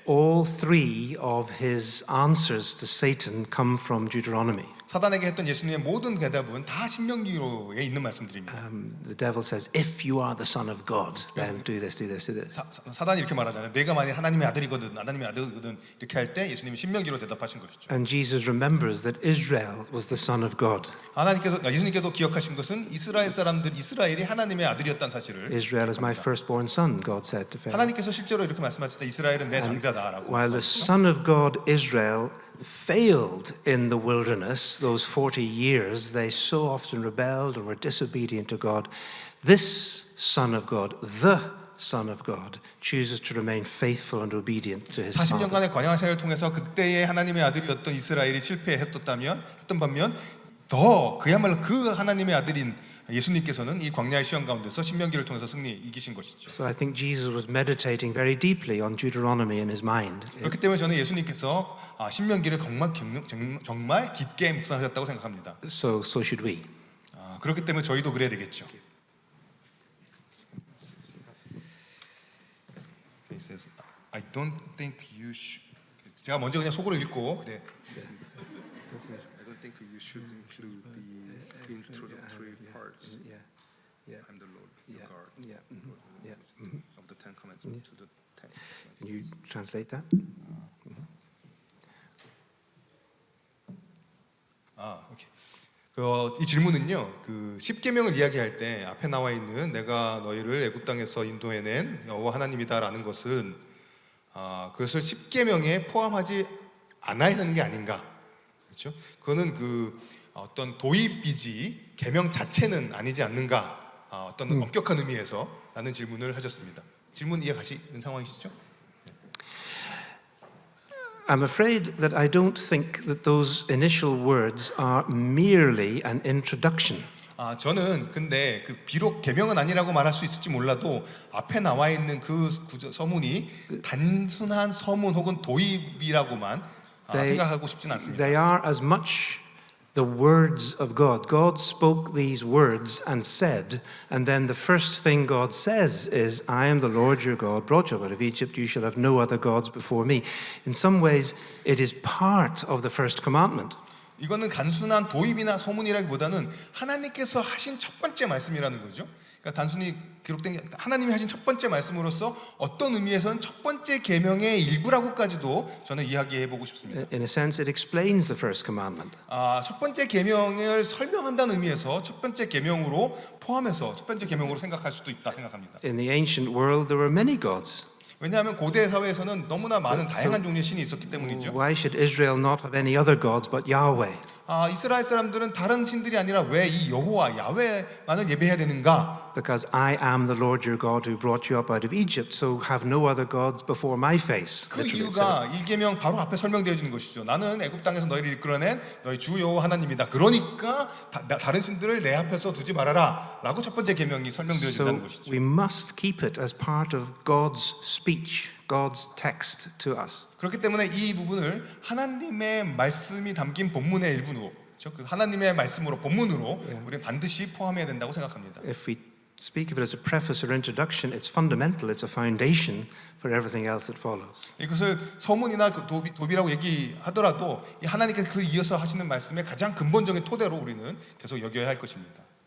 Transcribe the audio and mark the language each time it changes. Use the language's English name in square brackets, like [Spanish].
[English] all three of his answers to Satan come from Deuteronomy. [Korean] 사단에게 했던 예수님의 모든 대답은 다 신명기로에 있는 말씀들입니다. [English] The devil says, if you are the son of God, then do this, do this, do this. [Korean] 사단이 이렇게 말하잖아요. 내가 만약 하나님의 아들이거든, 하나님의 아들이거든 이렇게 할 때 예수님이 신명기로 대답하신 것이죠. [English] And Jesus remembers that Israel was the son of God. [Korean] 예수님께도 기억하신 것은 이스라엘 사람들, 이스라엘이 하나님의 아들이었다는 사실을. [English] Israel is my firstborn son, God said to Pharaoh. [Korean] 하나님께서 실제로 이렇게 말씀하실 때 이스라엘은 내 장자다라고. [English] While the son of God, Israel, failed in the wilderness, those 40 years, they so often rebelled and were disobedient to God. This son of God, the Son of God, chooses to remain faithful and obedient to his Father. [Korean] 40년간의 관향 생활을 통해서 그때의 하나님의 아들이었던 이스라엘이 실패했던 반면 더 그야말로 그 하나님의 아들인 예수님께서는 이 광야의 시험 가운데서 신명기를 통해서 이기신 것이죠. [English] So I think Jesus was meditating very deeply on Deuteronomy in his mind. [Korean] 그렇기 때문에 저는 예수님께서 신명기를 정말 깊게 묵상하셨다고 생각합니다. [English] So should we. [Korean] 그렇기 때문에 저희도 그래야 되겠죠. [English] He says, I don't think you should. [Korean] 제가 먼저 그냥 속으로 읽고. 네. [English] I don't think you should include the introductory parts. I'm the Lord, your God. Of the Ten Commandments to the Ten Commandments. Can you translate that? [Korean] 오케이. 이 질문은요, 그 10계명을 이야기할 때 앞에 나와 있는 내가 너희를 애굽 땅에서 인도해낸 여호와 하나님이다라는 것은 그것을 10계명에 포함하지 않아야 하는 게 아닌가, 그렇죠? 그거는 그 어떤 도입이지 계명 자체는 아니지 않는가, 어떤 엄격한 의미에서라는 질문을 하셨습니다. 질문 이해 가시는 상황이시죠? [English] I'm afraid that I don't think that those initial words are merely an introduction. [Korean] 저는 근데 그 비록 계명은 아니라고 말할 수 있을지 몰라도 앞에 나와 있는 그 서문이 단순한 서문 혹은 도입이라고만 생각하고 싶진 않습니다. [English] They are as much the words of God. God spoke these words and said, and then the first thing God says is, I am the Lord your God, brought you out of Egypt, you shall have no other gods before me. In some ways, it is part of the first commandment. [Korean] 이거는 단순한 도입이나 서문이라기보다는 하나님께서 하신 첫 번째 말씀이라는 거죠. 그러니까 단순히 기록된 하나님이 하신 첫 번째 말씀으로서 어떤 의미에서는 첫 번째 계명의 일부라고까지도 저는 이야기해 보고 싶습니다. [English] In a sense, it explains the first commandment. [Korean] 첫 번째 계명을 설명한다는 의미에서 첫 번째 계명으로 포함해서 첫 번째 계명으로 생각할 수도 있다 생각합니다. [English] In the ancient world, there were many gods. [Korean] 왜냐하면 고대 사회에서는 너무나 많은 다양한 종류의 신이 있었기 때문이죠. [English] Why should Israel not have any other gods but Yahweh? [Korean] 이스라엘 사람들은 다른 신들이 아니라 왜 이 여호와 야훼만을 예배해야 되는가? [English] Because I am the Lord your God who brought you up out of Egypt, so have no other gods before my face. [Korean] 그 [English] Literally it [Korean] 이유가 [English] said. [Korean] 1계명 바로 앞에 설명되어 주는 것이죠. 나는 애굽 땅에서 너희를 이끌어낸 너희 주 여호와 하나님이다. 그러니까 다른 신들을 내 앞에서 두지 말아라라고 첫 번째 계명이 설명되어 준다는 [English] So [Korean] 것이죠. [English] we must keep it as part of God's speech, God's text to us. [Korean] 그렇기 때문에 이 부분을 하나님의 말씀이 담긴 본문의 일부로, 그 하나님의 말씀으로 본문으로 우리는 반드시 포함해야 된다고 생각합니다. [English] If we speak of it as a preface or introduction, it's fundamental, it's a foundation for everything else that follows. [Korean] 이것을 서문이나 도비라고 얘기하더라도 이 하나님께서 그 이어서 하시는 말씀의 가장 근본적인 토대로 우리는 계속 여겨야 할 것입니다.